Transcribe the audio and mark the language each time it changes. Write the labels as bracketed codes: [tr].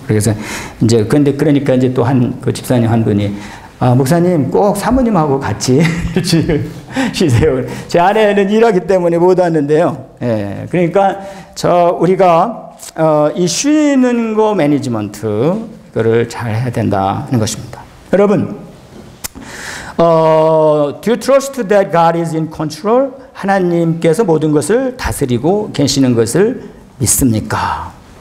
[ko] 그래서 이제 그러니까 이제 또 그 집사님 한 분이 목사님 꼭 사모님하고 같이 일주일 쉬세요. 제 아내는 일하기 때문에 못 왔는데요. 예, 그러니까 우리가 이 쉬는 거 매니지먼트 그거를 잘 해야 된다는 것입니다. 여러분, [en] do you trust that God is in control? [ko] 하나님께서 모든 것을 다스리고 계시는 것을 믿습니까?